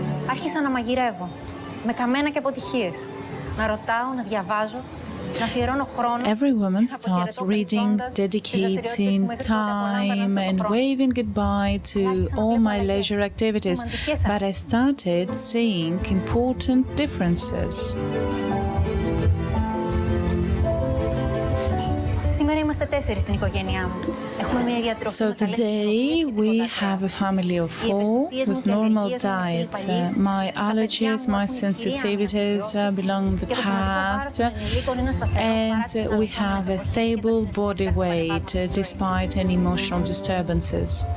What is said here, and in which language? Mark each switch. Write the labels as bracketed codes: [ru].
[el] Άρχισα να μαγειρεύω, με καμένα και αποτυχίες. Να ρωτάω, να διαβάζω, να αφιερώνω χρόνο. [en] Every woman starts reading, dedicating time and waving goodbye to all my leisure activities. But I started seeing important differences. [el] Σήμερα είμαστε 4 στην οικογένειά μου. Έχουμε μια διατροφή. [en] So today we have a family of 4 with normal diet. My allergies, my sensitivities belong in the past, and we have a stable body weight despite any emotional disturbances.